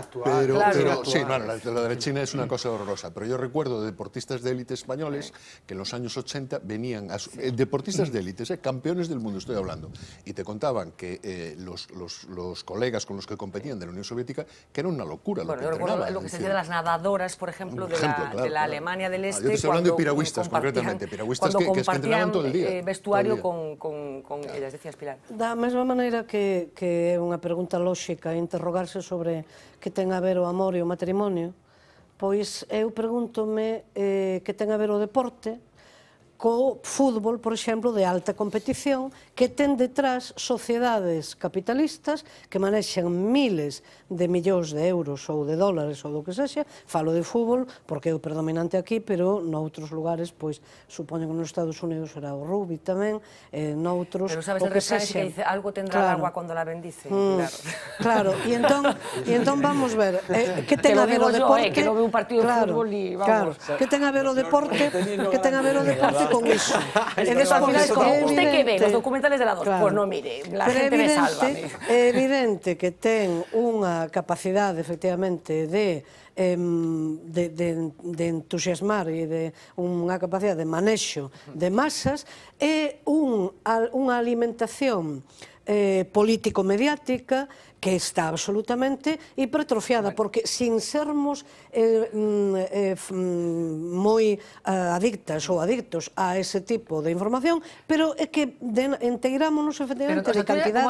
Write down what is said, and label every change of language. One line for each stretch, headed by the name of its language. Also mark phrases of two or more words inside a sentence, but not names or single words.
Spanish: Sí, no, la de China es una cosa horrorosa, pero yo recuerdo de deportistas de élite españoles que en los años 80 venían, deportistas de élite, campeones del mundo estoy hablando, y te contaban que los colegas con los que competían de la Unión Soviética, que era una locura lo que yo recuerdo entrenaban. lo que se decía de las nadadoras, por ejemplo, de la Alemania del Este. Yo te estoy hablando de piragüistas, concretamente, piragüistas que entrenaban todo el día. Vestuario con ellas, decías, Pilar.
Galician: Da mesma maneira que é unha pregunta lóxica interrogarse sobre que ten a ver o amor e o matrimonio, pois eu pregúntome que ten a ver o deporte co fútbol, por exemplo, de alta competición, que ten detrás sociedades capitalistas que manexan miles de millóns de euros ou de dólares ou do que sexa. Falo de fútbol porque é o predominante aquí, pero noutros lugares, pois, supoño que nos Estados Unidos será o rugby tamén, noutros pero sabes o que sexa.
Spanish: Que dice, algo tendrá el agua cuando la bendice.
Galician: Claro, e entón vamos ver, que ten a ver o deporte... Que non ve un partido de fútbol e vamos... Que ten a ver o deporte con iso.
Spanish: ¿Usted qué ve? Los documentales de la 2? Pues no, mire, la gente me Sálvame.
Galician: É evidente que ten unha capacidade, efectivamente, de entusiasmar e de unha capacidade de manexo de masas e unha alimentación político-mediática que está absolutamente hipertrofiada, porque sin sermos moi adictas ou adictos a ese tipo de información, pero é que enteirámonos efectivamente de cantidade